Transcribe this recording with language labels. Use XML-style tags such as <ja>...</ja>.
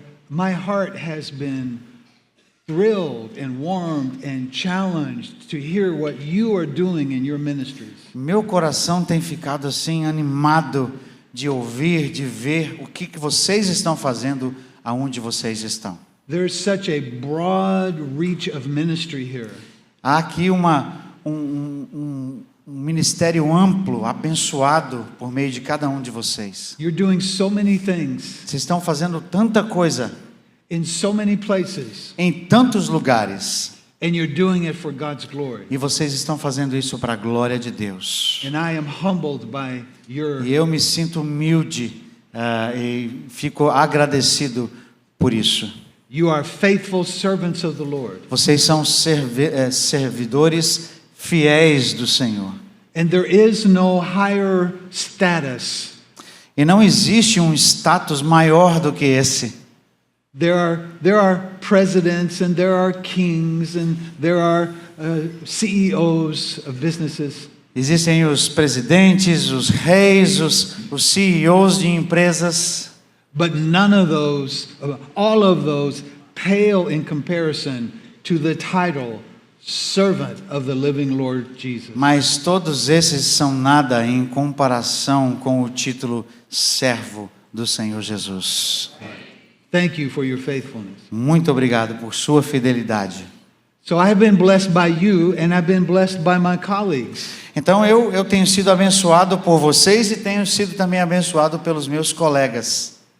<en>My heart has been thrilled and warmed and challenged to hear what you are doing in your ministries.</en> <pt>Meu coração tem ficado assim animado de ouvir, de ver o que vocês estão fazendo aonde vocês estão.</pt> <en>There's such a broad reach of ministry here.</en> <pt>Há aqui um ministério amplo, abençoado por meio de cada um de vocês.</pt> <en>You're doing so many things</en> <pt>Vocês estão fazendo tanta coisa</pt> <en>in so many places,</en> <pt>em tantos lugares</pt> <en>and you're doing it for God's glory.</en> <pt>e vocês estão fazendo isso para a glória de Deus.</pt> <en>And I am humbled by your</en> <pt>E eu me sinto humilde e fico agradecido por isso.</pt> <en>You are faithful servants of the Lord.</en> <pt>Vocês são servidores fiéis do Senhor.</pt> <en>And there is no higher status.</en> <pt>E não existe um status maior do que esse.</pt> <en>There are presidents and there are kings and there are CEOs of businesses.</en> <pt>Existem os presidentes, os reis, os CEOs de empresas.</pt> <en>But none of those, all of those pale in comparison to the title servant of the living Lord Jesus.</en> <pt>Mas todos esses são nada em comparação com o título servo do Senhor Jesus.</pt> <en>Thank you for your faithfulness.</en> <pt>Muito obrigado por sua fidelidade.</pt> <en>So I have been blessed by you and I've been blessed by my colleagues.</en> <pt>Então eu tenho sido abençoado por vocês e tenho sido também abençoado pelos meus colegas.</pt>